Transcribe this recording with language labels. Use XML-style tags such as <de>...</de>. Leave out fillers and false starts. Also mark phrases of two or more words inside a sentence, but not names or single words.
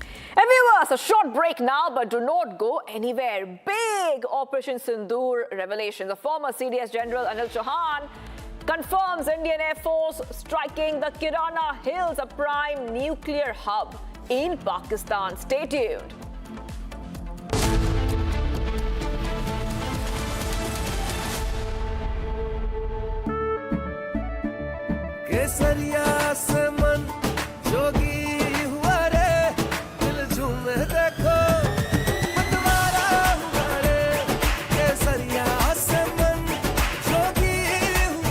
<en>And viewers, a short break now, but do not go anywhere. Big Operation Sindoor revelation. The former CDS General Anil Chauhan confirms Indian Air Force striking the Kirana Hills, a prime nuclear hub in Pakistan. Stay tuned.</en> <hi>केसरिया से मन जोगी हुआ रे दिल झूमे देखो मतवारा हुआ रे केसरिया से मन जोगी हुआ</hi>